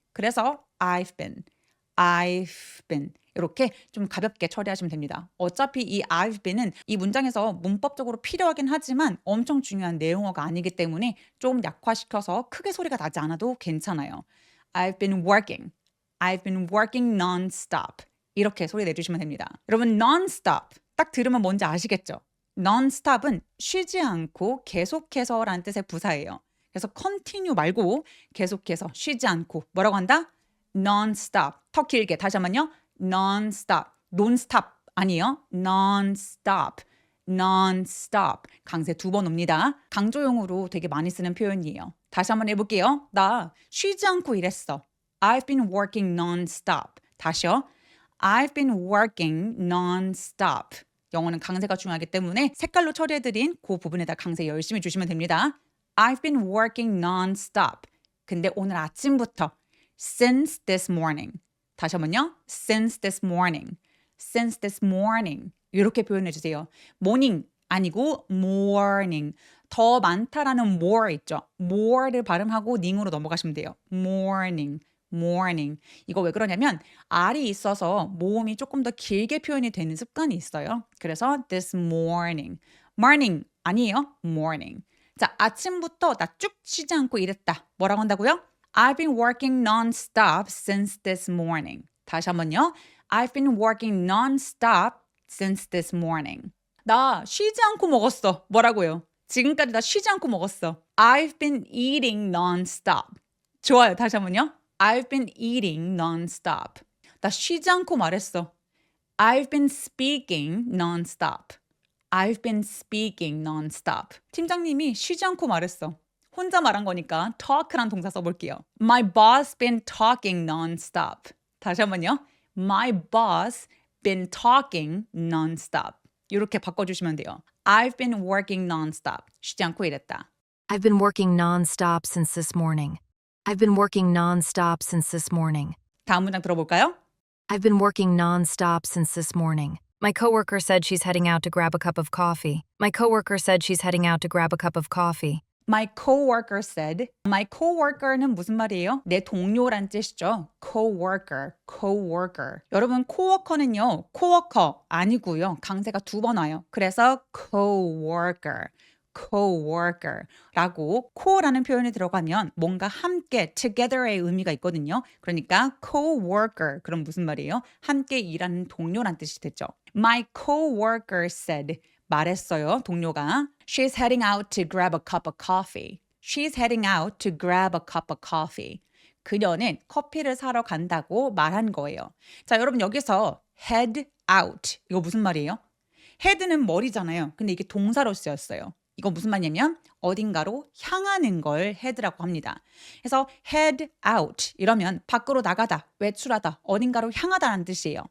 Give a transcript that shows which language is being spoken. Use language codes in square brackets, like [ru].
[ko] 그래서 [en] I've been, I've been [ko] 이렇게 좀 가볍게 처리하시면 됩니다. 어차피 이 [en] I've been [ko] 은 이 문장에서 문법적으로 필요하긴 하지만 엄청 중요한 내용어가 아니기 때문에 좀 약화시켜서 크게 소리가 나지 않아도 괜찮아요. [en] I've been working. I've been working non-stop. [ko] 이렇게 소리 내주시면 됩니다. 여러분 non-stop 딱 들으면 뭔지 아시겠죠? non-stop은 쉬지 않고 계속해서라는 뜻의 부사예요. 그래서 continue 말고 계속해서 쉬지 않고 뭐라고 한다? non-stop. 더 길게 다시 한번요. non-stop, non-stop 아니에요. non-stop, non-stop. 강세 2번 옵니다. 강조용으로 되게 많이 쓰는 표현이에요. 다시 한번 해볼게요. 나 쉬지 않고 일했어. [en] I've been working non-stop. [ko] 다시요. [en] I've been working non-stop. [ko] 영어는 강세가 중요하기 때문에 색깔로 처리해드린 그 부분에다 강세 열심히 주시면 됩니다. [en] I've been working non-stop. [ko] 근데 오늘 아침부터 [en] since this morning. [ko] 다시 한번요. [en] Since this morning. Since this morning. [ko] 이렇게 표현해 주세요. morning 아니고 morning. 더 많다라는 more 있죠. more를 발음하고 ning으로 넘어가시면 돼요. [en] morning. morning. [ko] 이거 왜 그러냐면 R이 있어서 모음이 조금 더 길게 표현이 되는 습관이 있어요. 그래서 [en] this morning. [ko] morning 아니에요. [en] morning. [ko] 자, 아침부터 나 쭉 쉬지 않고 일했다. 뭐라고 한다고요? [en] I've been working non-stop since this morning. [ko] 다시 한번요. [en] I've been working non-stop since this morning. [ko] 나 쉬지 않고 먹었어. 뭐라고요? 지금까지 나 쉬지 않고 먹었어. [en] I've been eating non-stop. [ko] 좋아요. 다시 한번요. [en] I've been eating non-stop. [ko] 나 쉬지 않고 말했어. [en] I've been speaking non-stop. I've been speaking non-stop. [ko] 팀장님이 쉬지 않고 말했어. 혼자 말한 거니까 talk란 동사 써볼게요. [en] My boss been talking non-stop. [ko] 다시 한번요. [en] My boss been talking non-stop. [ko] 이렇게 바꿔주시면 돼요. [en] I've been working non-stop. [ko] 쉬지 않고 일했다. [en] I've been working non-stop since this morning. I've been working non-stop since this morning. [ko] 다음 문장 들어볼까요? [en] I've been working non-stop since this morning. My coworker said she's heading out to grab a cup of coffee. My coworker said she's heading out to grab a cup of coffee. My coworker said. My coworker [ko] 는 무슨 말이에요? 내 동료란 뜻이죠. coworker, coworker. 여러분 coworker는요. coworker 아니고요. 강세가 2번 와요. 그래서 coworker, coworker라고 co라는 표현이 들어가면 뭔가 함께 together의 의미가 있거든요. 그러니까 coworker 그럼 무슨 말이에요? 함께 일하는 동료란 뜻이 되죠. [en] My coworker said. [ko] 말했어요. 동료가 [en] She's heading out to grab a cup of coffee. She's heading out to grab a cup of coffee. [ko] 그녀는 커피를 사러 간다고 말한 거예요. 자, 여러분 여기서 head out 이거 무슨 말이에요? head는 머리잖아요. 근데 이게 동사로 쓰였어요. 이거 무슨 말이냐면 어딘가로 향하는 걸 head라고 합니다. 그래서 head out 이러면 밖으로 나가다, 외출하다, 어딘가로 향하다는 뜻이에요.